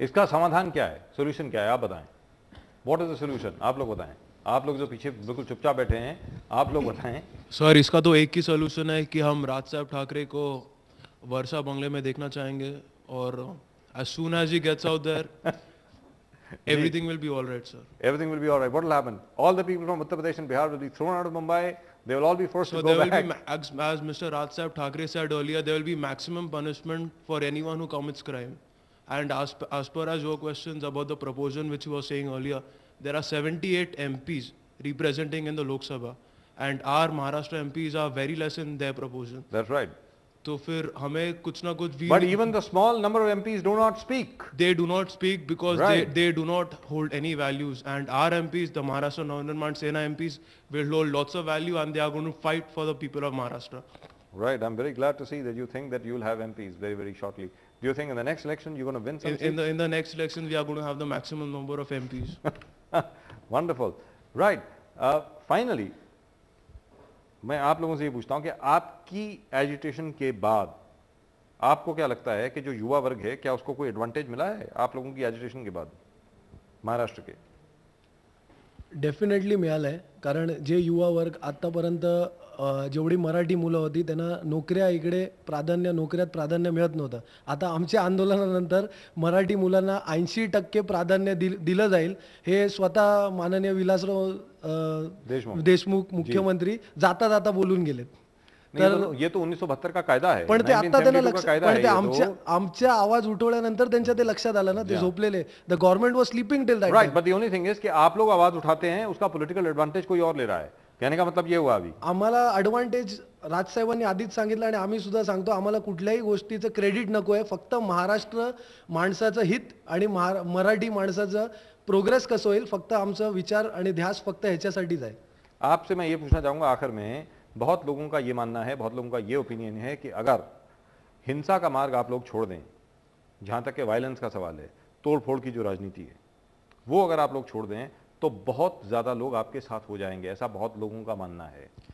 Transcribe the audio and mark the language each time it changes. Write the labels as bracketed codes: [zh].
[hi] इसका समाधान क्या है, सोल्यूशन क्या है, आप बताएं. [en] What is the solution? [hi] आप लोग बताएं. आप लोग जो पीछे बिल्कुल चुपचाप बैठे हैं, आप लोग बताएं. सर, इसका तो एक ही सोल्यूशन है कि हम राज साहब ठाकरे को वर्षा बंगले में देखना चाहेंगे, और [en] as soon as he gets out there, everything will be all right, sir. Everything will be all right. What will happen? All the people from Uttar Pradesh and Bihar will be thrown out of Mumbai. They will all be forced to go back. There will be, as Mr. Raj Sahib Thackeray said earlier, there will be maximum punishment for anyone who commits crime. And as per as your questions about the proportion which you were saying earlier, there are 78 MPs representing in the Lok Sabha, and our Maharashtra MPs are very less in their proportion. That's right. [hi] तो फिर हमें कुछ ना कुछ. [en] But even the small number of MPs do not speak. They do not speak because they do not hold any values, and our MPs, the Maharashtra Navnirman Sena MPs, will hold lots of value, and they are going to fight for the people of Maharashtra. Right, I'm very glad to see that you think that you'll have MPs very, very shortly. Do you think in the next election you're going to win some seats? In the next election, we are going to have the maximum number of MPs. Wonderful. Right. [hi] Finally, मैं आप लोगों से ये पूछता हूँ कि आपकी agitation के बाद आपको क्या लगता है कि जो युवा वर्ग है क्या उसको कोई एडवांटेज मिला है आप लोगों की एजिटेशन के बाद महाराष्ट्र के? [mr] डेफिनेटली मिळालंय, कारण जे युवा वर्ग आतापर्यंत जेवढी मराठी मुलं होती त्यांना नोकऱ्यात प्राधान्य मिळत नव्हतं. आता आमच्या आंदोलनानंतर मराठी मुलांना 80% प्राधान्य दिलं जाईल हे स्वतः माननीय विलासराव देशमुख मुख्यमंत्री जाता जाता बोलून गेलेत. [hi] तर ये तो 1972 का कायदा है. [mr] पण ते आता त्यांना पण ते आमच्या आवाज उठवल्यानंतर त्यांच्या ते लक्षात आलं ना, ते झोपलेले. [en] The government was sleeping till that. Right, but the only thing is [hi] कि आप लोग आवाज उठाते हैं, उसका पॉलिटिकल एडवांटेज कोई और ले रहा है. कहने का मतलब ये हुआ अभी [mr] आम्हाला ॲडव्हान्टेज राजसाहेबांनी आधीच सांगितलं आणि आम्ही सुद्धा सांगतो, आम्हाला कुठल्याही गोष्टीचं क्रेडिट नको आहे. फक्त महाराष्ट्र माणसाचं हित आणि मराठी माणसाचं प्रोग्रेस कसं होईल फक्त आमचा विचार आणि ध्यास फक्त ह्याच्यासाठीच आहे. [hi] आपसे मैं ये पूछना चाहूंगा आखिर में, बहुत लोगों का ये मानना है, बहुत लोगों का ये ओपिनियन है कि अगर हिंसा का मार्ग आप लोग छोड़ दें, जहां तक के वायलेंस का सवाल है, तोड़फोड़ की जो राजनीति है वो अगर आप लोग छोड़ दें तो बहुत ज्यादा लोग आपके साथ हो जाएंगे, ऐसा बहुत लोगों का मानना है.